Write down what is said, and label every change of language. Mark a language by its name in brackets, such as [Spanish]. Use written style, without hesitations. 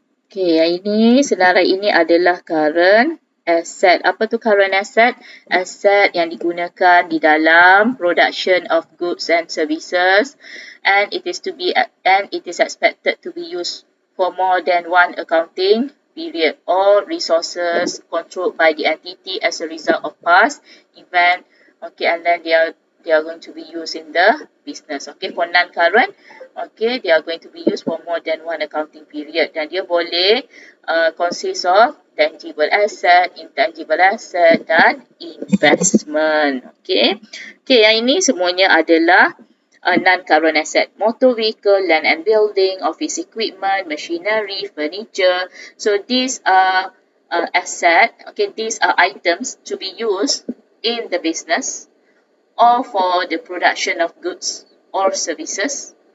[Malay] Yang ini, senarai ini adalah current asset. Apa tu current asset? Asset yang digunakan di dalam [English] production of goods and services, and it is expected to be used for more than one accounting period or resources controlled by the entity as a result of past event. And then they are going to be used in the business. For non-current Okay, they are going to be used for more than one accounting period. [Malay] Dan dia boleh [English] consist of tangible asset, intangible asset dan investment. [Malay] Okay, yang ini semuanya adalah non-current asset. [English] Motor vehicle, land and building, office equipment, machinery, furniture. So these are asset. Okay, these are items to be used in the business or for the production of goods or services.